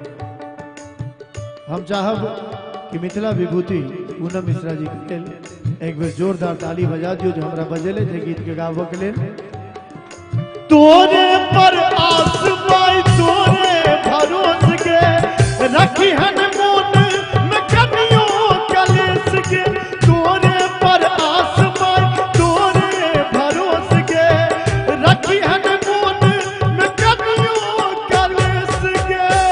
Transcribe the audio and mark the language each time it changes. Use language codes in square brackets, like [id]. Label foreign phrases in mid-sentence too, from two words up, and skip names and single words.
[mai] हम चाहब कि मिथिला विभूति पूनम मिश्रा जी के लेल एक बेर जोरदार ताली बजा दियो जो हमरा बजेले थे गीत के गाबो के लेल तोरे पर आस पाई तोरे भरोस के रखी हन मोन में कनियो कलेस के तोरे पर आस पाई तोरे भरोस के रखी हन मोन में कनियो कलेस के